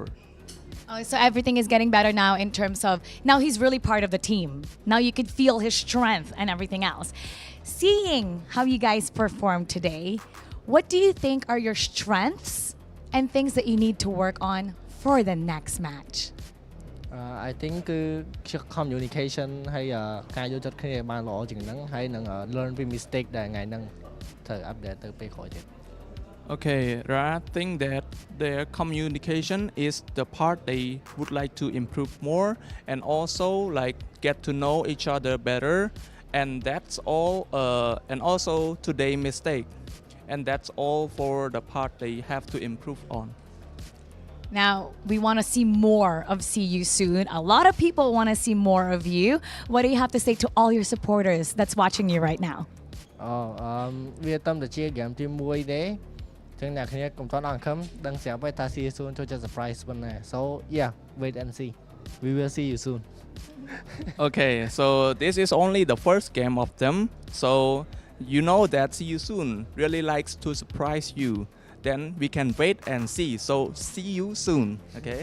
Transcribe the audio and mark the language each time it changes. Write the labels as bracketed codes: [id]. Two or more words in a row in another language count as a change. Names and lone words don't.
[en] Oh, so everything is getting better now in terms of, now he's really part of the team. Now you can feel his strength and everything else. Seeing how you guys performed today, what do you think are your strengths and things that you need to work on for the next match? I think communication [km] ហើយការយល់ចិត្តគ្នាបានល្អជាងហ្នឹងហើយនឹង learn ពី mistake ដែលថ្ងៃហ្នឹងត្រូវ update ទៅពេលក្រោយទៀត [en] Okay, I think that their communication is the part they would like to improve more and also like get to know each other better, and that's all. And also today mistake, and that's all for the part they have to improve on. Now, we want to see more of See You Soon. A lot of people want to see more of you. What do you have to say to all your supporters that's watching you right now? [km] វាតាមតែជា game ទី1ទេចឹងអ្នកគ្នាកុំតន់អង្ខឹមដឹងស្រាប់ហើយថា See You Soon ចូលចិត្ត surprise ប៉ុណ្ណា [en] So yeah, wait and see. We will see you soon. Okay, so this is only the first game of them. So you know that See You Soon really likes to surprise you. Then we can wait and see. So see you soon, okay?